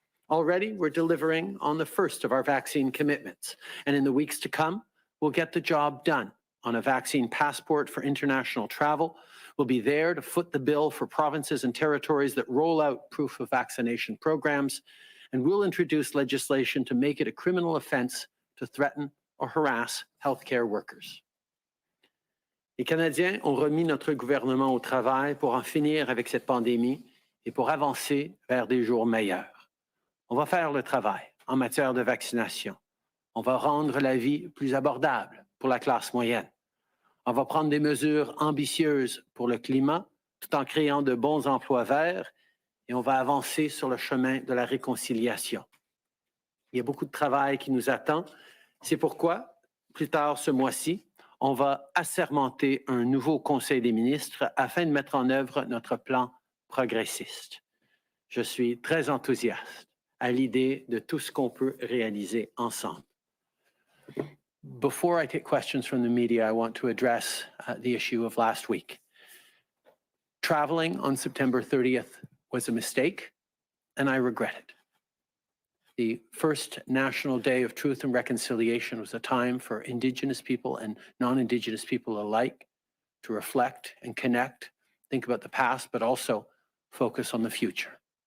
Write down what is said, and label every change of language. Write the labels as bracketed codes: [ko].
[en] Already, we're delivering on the first of our vaccine commitments, and in the weeks to come, we'll get the job done on a vaccine passport for international travel. We'll be there to foot the bill for provinces and territories that roll out proof of vaccination programs, and we'll introduce legislation to make it a criminal offense to threaten or harass healthcare workers. [fr] Les Canadiens ont remis notre gouvernement au travail pour en finir avec cette pandémie et pour avancer vers des jours meilleurs. On va faire le travail en matière de vaccination. On va rendre la vie plus abordable pour la classe moyenne. On va prendre des mesures ambitieuses pour le climat tout en créant de bons emplois verts et on va avancer sur le chemin de la réconciliation. Il y a beaucoup de travail qui nous attend. C'est pourquoi, plus tard ce mois-ci, on va assermenter un nouveau Conseil des ministres afin de mettre en œuvre notre plan progressiste. Je suis très enthousiaste à l'idée de tout ce qu'on peut réaliser ensemble. [en] Before I take questions from the media, I want to address the issue of last week. Traveling on September 30th was a mistake, and I regret it. The first National Day of Truth and Reconciliation was a time for Indigenous people and non-Indigenous people alike to reflect and connect, think about the past, but also focus on the future.